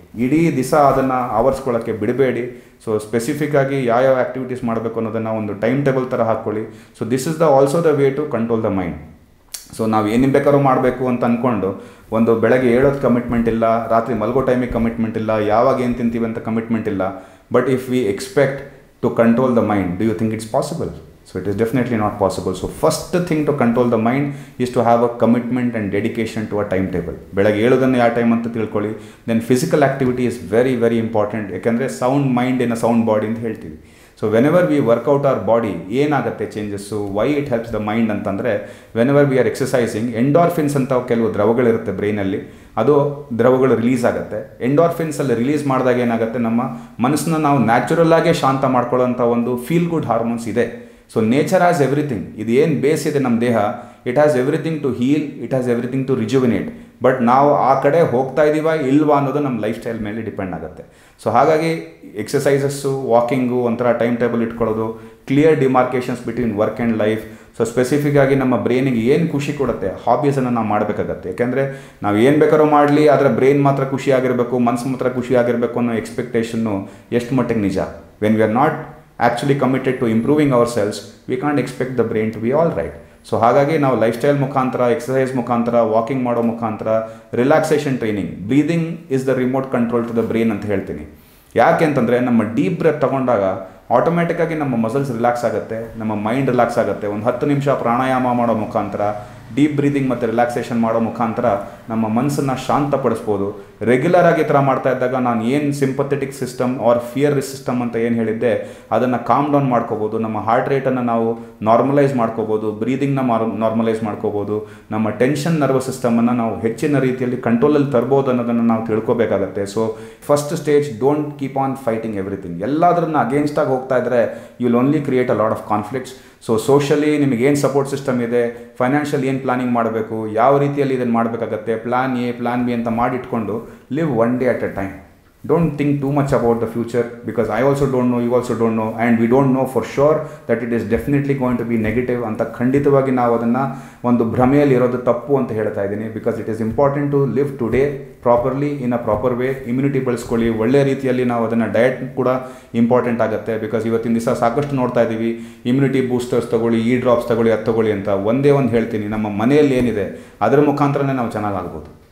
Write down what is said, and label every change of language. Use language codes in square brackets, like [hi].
[kn] ಇಡೀ ದಿವಸ ಅದನ್ನು ಆವರಿಸ್ಕೊಳ್ಳೋಕ್ಕೆ ಬಿಡಬೇಡಿ. ಸೊ ಸ್ಪೆಸಿಫಿಕ್ಕಾಗಿ ಯಾವ ಆ್ಯಕ್ಟಿವಿಟೀಸ್ ಮಾಡಬೇಕು ಅನ್ನೋದನ್ನು ಒಂದು ಟೈಮ್ ಟೇಬಲ್ ಥರ ಹಾಕ್ಕೊಳ್ಳಿ. [en] So this is also the way to control the mind. [kn] So ನಾವು ಏನು ಬೇಕಾದ್ರೂ ಮಾಡಬೇಕು ಅಂತ ಅಂದ್ಕೊಂಡು ಒಂದು ಬೆಳಗ್ಗೆ ಏಳೋದು ಕಮಿಟ್ಮೆಂಟ್ ಇಲ್ಲ, ರಾತ್ರಿ ಮಲ್ಗೋ ಟೈಮಿಗೆ ಕಮಿಟ್ಮೆಂಟ್ ಇಲ್ಲ, ಯಾವಾಗ ಏನು ತಿಂತೀವಿ ಅಂತ ಕಮಿಟ್ಮೆಂಟ್ ಇಲ್ಲ. [en] But if we expect to control the mind, do you think it's possible? So it is definitely not possible. So first thing to control the mind is to have a commitment and dedication to a timetable. [kn] ಬೆಳಗ್ಗೆ ಏಳೋದನ್ನು ಯಾವ time ಅಂತ ತಿಳ್ಕೊಳ್ಳಿ. [en] Then physical activity is very very important. [kn] ಯಾಕೆಂದರೆ sound mind in a sound body ಅಂತ ಹೇಳ್ತೀವಿ. [en] so whenever we workout our body [kn] ಏನಾಗುತ್ತೆ changes, [en] why it helps the mind [kn] ಅಂತಂದರೆ, [en] whenever we are exercising, [kn] endorphins ಅಂತ ಕೆಲವು ದ್ರವಗಳಿರುತ್ತೆ ಬ್ರೈನಲ್ಲಿ, ಅದು ದ್ರವಗಳು ರಿಲೀಸ್ ಆಗುತ್ತೆ. ಎಂಡಾರ್ಫಿನ್ಸಲ್ಲಿ ರಿಲೀಸ್ ಮಾಡಿದಾಗ ಏನಾಗುತ್ತೆ, ನಮ್ಮ ಮನಸ್ಸನ್ನ ನಾವು ನ್ಯಾಚುರಲ್ ಆಗೇ ಶಾಂತ ಮಾಡ್ಕೊಳ್ಳೋಂಥ ಒಂದು ಫೀಲ್ ಗುಡ್ ಹಾರ್ಮೋನ್ಸ್ ಇದೆ. [en] So nature has everything. [kn] ಇದು ಏನು ಬೇಸ್ ಇದೆ ನಮ್ಮ ದೇಹ, [en] It has everything to heal, it has everything to rejuvenate. [kn] But ನಾವು ಆ ಕಡೆ ಹೋಗ್ತಾ ಇದ್ದೀವಾ ಇಲ್ವಾ ಅನ್ನೋದು ನಮ್ಮ ಲೈಫ್ ಸ್ಟೈಲ್ ಮೇಲೆ ಡಿಪೆಂಡ್ ಆಗುತ್ತೆ. ಸೊ ಹಾಗಾಗಿ ಎಕ್ಸಸೈಸಸ್ಸು, ವಾಕಿಂಗು, ಒಂಥರ ಟೈಮ್ ಟೇಬಲ್ ಇಟ್ಕೊಳ್ಳೋದು, [en] Clear demarcations between work and life. [kn] So specific ಆಗಿ ನಮ್ಮ ಬ್ರೈನಿಗೆ ಏನು ಖುಷಿ ಕೊಡುತ್ತೆ ಹಾಬೀಸನ್ನು ನಾವು ಮಾಡಬೇಕಾಗತ್ತೆ. ಯಾಕೆಂದರೆ ನಾವು ಏನು ಬೇಕಾದ್ರೂ ಮಾಡಲಿ, ಆದರೆ ಬ್ರೈನ್ ಮಾತ್ರ ಖುಷಿಯಾಗಿರಬೇಕು, ಮನಸ್ಸು ಮಾತ್ರ ಖುಷಿಯಾಗಿರಬೇಕು ಅನ್ನೋ ಎಕ್ಸ್ಪೆಕ್ಟೇಷನ್ನು ಎಷ್ಟು ಮಟ್ಟಿಗೆ ನಿಜ? [en] When we are not actually committed to improving ourselves, we can't expect the brain to be all right. [kn] So ಹಾಗಾಗಿ ನಾವು ಲೈಫ್ ಸ್ಟೈಲ್ ಮುಖಾಂತರ, ಎಕ್ಸಸೈಸ್ ಮುಖಾಂತರ, ವಾಕಿಂಗ್ ಮಾಡೋ ಮುಖಾಂತರ, relaxation training, [en] breathing is the remote control to the brain [kn] ಅಂತ ಹೇಳ್ತೀನಿ. ಯಾಕೆ ಅಂತಂದರೆ, ನಮ್ಮ ಡೀಪ್ ಬ್ರೆತ್ ತಗೊಂಡಾಗ ಆಟೋಮೆಟಿಕ್ಕಾಗಿ ನಮ್ಮ ಮಸಲ್ಸ್ ರಿಲ್ಯಾಕ್ಸ್ ಆಗುತ್ತೆ, ನಮ್ಮ ಮೈಂಡ್ ರಿಲ್ಯಾಕ್ಸ್ ಆಗುತ್ತೆ. ಒಂದು 10 ನಿಮಿಷ ಪ್ರಾಣಾಯಾಮ ಮಾಡೋ ಮುಖಾಂತರ, ಡೀಪ್ ಬ್ರೀದಿಂಗ್ ಮತ್ತು ರಿಲ್ಯಾಕ್ಸೇಷನ್ ಮಾಡೋ ಮುಖಾಂತರ ನಮ್ಮ ಮನಸ್ಸನ್ನು ಶಾಂತಪಡಿಸ್ಬೋದು. ರೆಗ್ಯುಲರ್ ಆಗಿ ಈ ಥರ ಮಾಡ್ತಾ ಇದ್ದಾಗ ನಾನು ಏನು sympathetic system R fear system ಅಂತ ಏನು ಹೇಳಿದ್ದೆ ಅದನ್ನು ಕಾಮ್ ಡೌನ್ ಮಾಡ್ಕೋಬೋದು. ನಮ್ಮ ಹಾರ್ಟ್ ರೇಟನ್ನು ನಾವು ನಾರ್ಮಲೈಸ್ ಮಾಡ್ಕೋಬೋದು, ಬ್ರೀದಿಂಗ್ನ ನಾರ್ಮಲೈಸ್ ಮಾಡ್ಕೋಬೋದು, ನಮ್ಮ ಟೆನ್ಷನ್ ನರ್ವಸ್ ಸಿಸ್ಟಮನ್ನು ನಾವು ಹೆಚ್ಚಿನ ರೀತಿಯಲ್ಲಿ ಕಂಟ್ರೋಲಲ್ಲಿ ತರ್ಬೋದು ಅನ್ನೋದನ್ನು ನಾವು ತಿಳ್ಕೊಬೇಕಾಗತ್ತೆ. [en] So first stage, don't keep on fighting everything. [kn] ಎಲ್ಲದರನ್ನ ಅಗೇನ್ಸ್ಟಾಗಿ ಹೋಗ್ತಾ ಇದ್ದರೆ [en] You will only create a lot of conflicts. [kn] So socially ನಿಮಗೇನು ಸಪೋರ್ಟ್ ಸಿಸ್ಟಮ್ ಇದೆ, ಫೈನಾನ್ಷಿಯಲ್ ಏನು ಪ್ಲಾನಿಂಗ್ ಮಾಡಬೇಕು, ಯಾವ ರೀತಿಯಲ್ಲಿ ಇದನ್ನು ಮಾಡಬೇಕಾಗತ್ತೆ, ಪ್ಲಾನ್ ಎ ಪ್ಲಾನ್ ಬಿ ಅಂತ ಮಾಡಿಟ್ಕೊಂಡು [en] live one day at a time. Don't think too much about the future, because I also don't know, you also don't know, and we don't know for sure that it is definitely going to be negative [kn] ಅಂತ ಖಂಡಿತವಾಗಿ ನಾವು ಅದನ್ನು ಒಂದು ಭ್ರಮೆಯಲ್ಲಿ ಇರೋದು ತಪ್ಪು ಅಂತ ಹೇಳ್ತಾ ಇದ್ದೀನಿ. [en] Because it is important to live today properly in a proper way. [kn] Immunity ಬೆಳೆಸ್ಕೊಳ್ಳಿ, ಒಳ್ಳೆ ರೀತಿಯಲ್ಲಿ ನಾವು ಅದನ್ನು ಡಯಟ್ ಕೂಡ ಇಂಪಾರ್ಟೆಂಟ್ ಆಗುತ್ತೆ. ಬಿಕಾಸ್ ಇವತ್ತಿನ ದಿವಸ ಸಾಕಷ್ಟು ನೋಡ್ತಾ ಇದ್ದೀವಿ, ಇಮ್ಯುನಿಟಿ ಬೂಸ್ಟರ್ಸ್ ತಗೊಳ್ಳಿ, ಈ ಡ್ರಾಪ್ಸ್ ತಗೊಳ್ಳಿ, ಅದು ತಗೊಳ್ಳಿ ಅಂತ. ಒಂದೇ ಒಂದು ಹೇಳ್ತೀನಿ, ನಮ್ಮ ಮನೆಯಲ್ಲಿ ಏನಿದೆ ಅದರ ಮುಖಾಂತರನೇ ನಾವು ಚೆನ್ನಾಗಾಗ್ಬೋದು.